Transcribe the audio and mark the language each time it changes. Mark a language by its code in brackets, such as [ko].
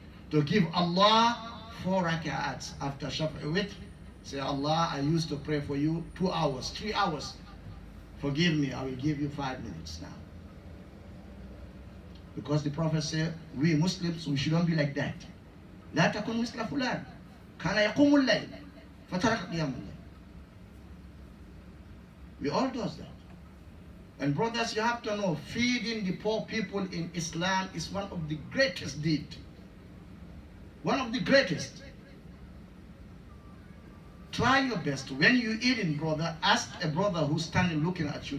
[en] to give Allah 4 rak'ats after Shaf'i witr? Say, Allah, I used to pray for you 2 hours, 3 hours. Forgive me, I will give you 5 minutes now. Because the Prophet said, we Muslims, we shouldn't be like that. [ar] لا تكن مثل فلان كان يقوم الليل فترك قيام الليل. [en] We all does that. And brothers, you have to know, feeding the poor people in Islam is one of the greatest deeds. One of the greatest. Try your best. When you eating, brother, ask a brother who's standing looking at you.